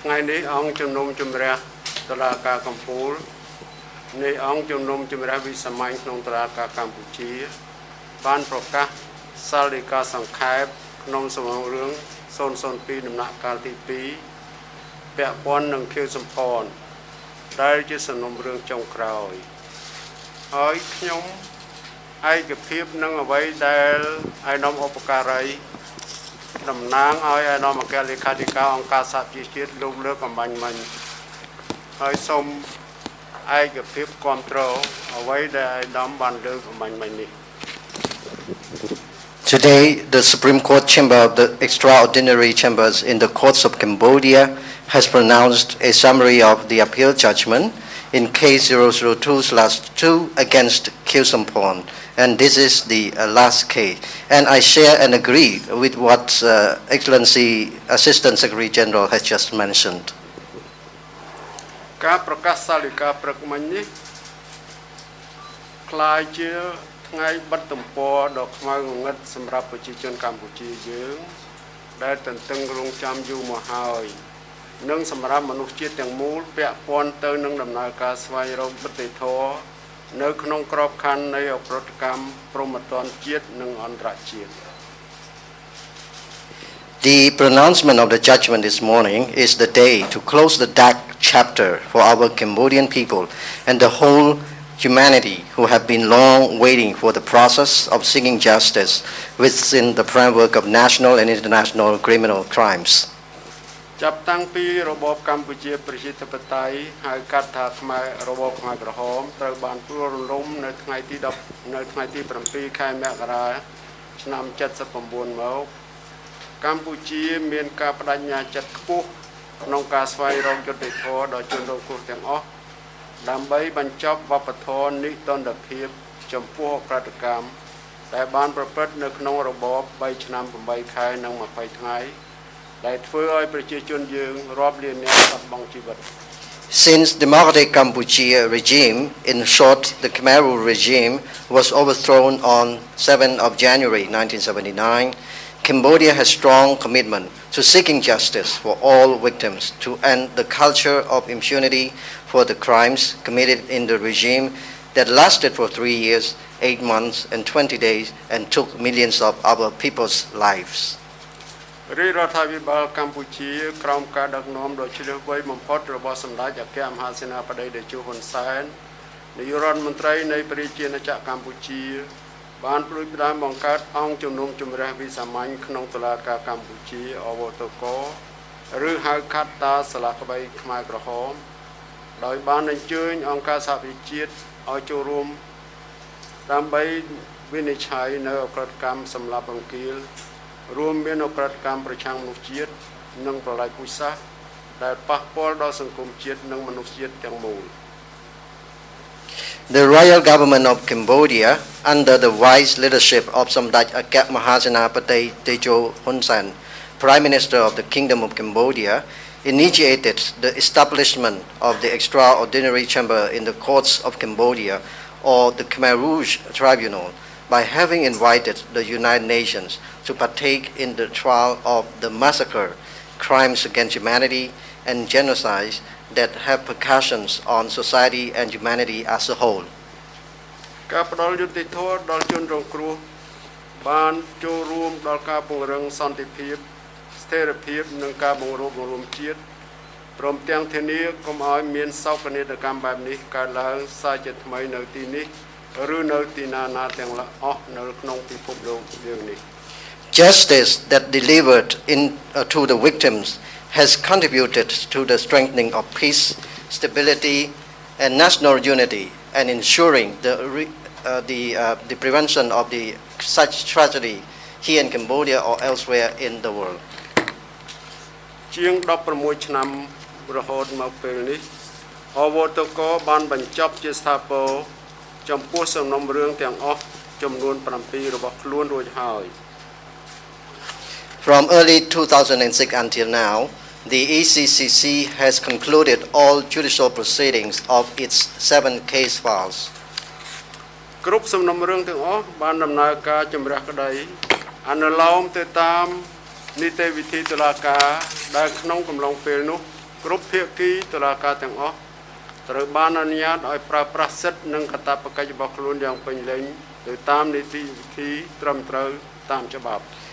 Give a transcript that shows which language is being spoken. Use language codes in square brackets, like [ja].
[km] នេះអង្គជំនុំជម្រះតុលាការកំពូលនៃអង្គជំនុំជម្រះវិសាមញ្ញក្នុងតុលាការកម្ពុជាបានប្រកាសសាលដីកាសង្ខេបក្នុងសំណុំរឿង002ដំណាក់កាលទី2ពាក់ព័ន្ធនឹងខៀវសំផនដែលជាសំណុំរឿងចុងក្រោយហើយខ្ញុំឯកភាពនឹងអ្វីដែលឯកឧត្តមឧបការី តំណាងឲ្យឯកឧត្តមអគ្គលេខាធិការអង្គការសហប្រជាជាតិលោកលើកកំបាញ់មិញហើយសូមឯកភាពគ្រប់គ្រងអ្វីដែលឯកឧត្តមបានលើកកំបាញ់មិញនេះ [en] Today, the Supreme Court Chamber of the Extraordinary Chambers in the Courts of Cambodia has pronounced a summary of the appeal judgment in case 002/2 against Khieu Samphan, and this is the last case. And I share and agree with what Excellency Assistant Secretary General has just mentioned. [km] ការប្រកាសសាលដីកាព្រឹកមិញនេះ [th] คล้าย [km] ជាថ្ងៃបិទទំព័រដ៏ខ្មៅងងឹតសម្រាប់ប្រជាជនកម្ពុជាយើងដែលទន្ទឹងរង់ចាំយូរមកហើយនិងសម្រាប់មនុស្សជាតិទាំងមូលពាក់ព័ន្ធទៅនឹងដំណើរការស្វែងរកយុត្តិធម៌នៅក្នុងក្របខ័ណ្ឌនៃអប្រិយកម្មព្រហ្មទណ្ឌជាតិនិងអន្តរជាតិ [en] The pronouncement of the judgment this morning is the day to close the dark chapter for our Cambodian people and the whole humanity who have been long waiting for the process of seeking justice within the framework of national and international criminal crimes. [km] ចាប់តាំងពីរបបកម្ពុជាប្រជាធិបតេយ្យហៅកាត់ថាខ្មែររបបខ្មែរក្រហមត្រូវបានព្រួលរលំនៅថ្ងៃទី 7ខែមករាឆ្នាំ79មកកម្ពុជាមានការបដិញ្ញាចិត្តខ្ពស់ក្នុងការស្វែងរកយុត្តិធម៌ដល់ជនរងគ្រោះទាំងអស់ដើម្បីបញ្ចប់វប្បធម៌និទានភាពចំពោះអក្រិតកម្មដែលបានប្រព្រឹត្តនៅក្នុងរបប3ឆ្នាំ8ខែនិង20ថ្ងៃដែលធ្វើឲ្យប្រជាជនយើងរាប់លាននាក់បាត់បង់ជីវិត [en] Since Democratic Cambodia regime, in short, the Khmer Rouge regime, was overthrown on 7th of January 1979, Cambodia has strong commitment to seeking justice for all victims, to end the culture of impunity for the crimes committed in the regime that lasted for 3 years, 8 months, and 20 days, and took millions of our people's lives. [km] រាជរដ្ឋាភិបាលកម្ពុជាក្រោមការដឹកនាំដ៏ជ្រាលជ្រៅបំផុតរបស់សម្ដេចអគ្គមហាសេនាបតីតេជោហ៊ុនសែននាយករដ្ឋមន្ត្រីនៃប្រជាណាចក្រកម្ពុជាបានព្រួយផ្ដើមបង្កើតអង្គជំនុំជម្រះវិសាមញ្ញក្នុងតុលាការកម្ពុជាអវតកឬហៅកាត់តាសាលាក្តីខ្មែរក្រហមដោយបានអញ្ជើញអង្គការសហប្រជាជាតិឲ្យចូលរួម ដើម្បីវិនិច្ឆ័យនៅអក្រិតកម្មសម្លាប់រង្គាលរួមមានអក្រិតកម្មប្រឆាំងមនុស្សជាតិនិងប្រល័យពូជសាសន៍ដែលប៉ះពាល់ដល់សង្គមជាតិនិងមនុស្សជាតិទាំងមូល [en] The royal government of Cambodia, under the wise leadership of Samdech Aket Mahasenapati Tejo Hun Sen, Prime Minister of the Kingdom of Cambodia, initiated the establishment of the Extraordinary Chamber in the Courts of Cambodia, or the Khmer Rouge Tribunal, by having invited the United Nations to partake in the trial of the massacre, crimes against humanity, and genocide that have repercussions on society and humanity as a whole. [km] ការផ្ដល់យុត្តិធម៌ដល់ជនរងគ្រោះបានចូលរួមដល់ការពង្រឹងសន្តិភាពស្ថិរភាពនិងការបង្រួបបង្រួមជាតិព្រមទាំងធានាកុំឲ្យមានសោកនាដកម្មបែបនេះកើតឡើងសាជាថ្មីនៅទីនេះឬនៅទីណាទាំងអស់នៅក្នុងពិភពលោកយើងនេះ [en] Justice that delivered to the victims has contributed to the strengthening of peace, stability, and national unity, and ensuring the prevention of such tragedy here in Cambodia or elsewhere in the world. [km] ជាង16ឆ្នាំរហូតមកពេលនេះអវតកបានបញ្ចប់ជាស្ថាពរចំពោះសំណុំរឿងទាំងអស់ចំនួន7របស់ខ្លួនរួចហើយ [en] From early 2006 until now, the ECCC has concluded all judicial proceedings of its 7 case files. [km] គ្រប់សំណុំរឿងទាំងអស់បានដំណើរការជំរះក្តីអនុលោមទៅតាមនីតិវិធីតុលាការដែលក្នុងកំឡុងពេលនោះ គ្រប់ភាគីតុលាការទាំងអស់ត្រូវបានអនុញ្ញាតឲ្យប្រើប្រាស់សិទ្ធិនិងកាតព្វកិច្ចរបស់ខ្លួនយ៉ាងពេញលេញទៅតាមនីតិវិធីត្រឹមត្រូវតាមច្បាប់